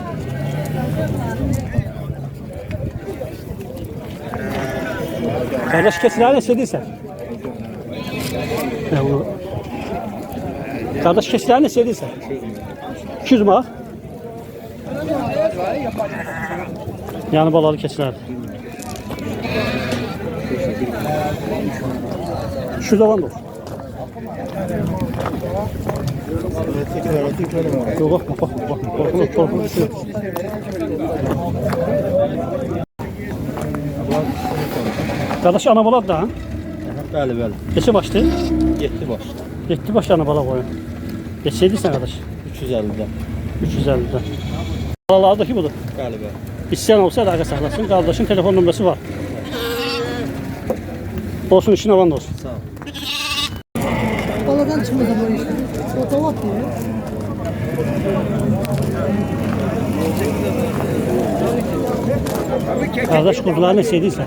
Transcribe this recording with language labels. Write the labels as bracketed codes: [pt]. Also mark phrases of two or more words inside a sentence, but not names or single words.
[az] Qardaş keçiləri neçə edirsən? Qardaş keçiləri neçə edirsən? 200 manat. Yəni balalı keçilərdir. 200 alan da olur. [tr] Yok bakma bakma. Korkma. Kardeş ana bala da ha? [az] Bəli, bəli. Neçə başdı? 7 baş. 7 baş ana bala qoyun. Neçəydi sən qardaş? 350-dən. [tr] 350'den. Balalardaki budur. [az] Bəli, bəli. İsteyen olsa əlaqə saxlasın. Qardaşın telefon nömrəsi var. Olsun işin avan olsun. Sağ ol. [tr] Baladan çıkmadı bu iş. Otomat diyor. Qardaş kuzuları ne seydiyse?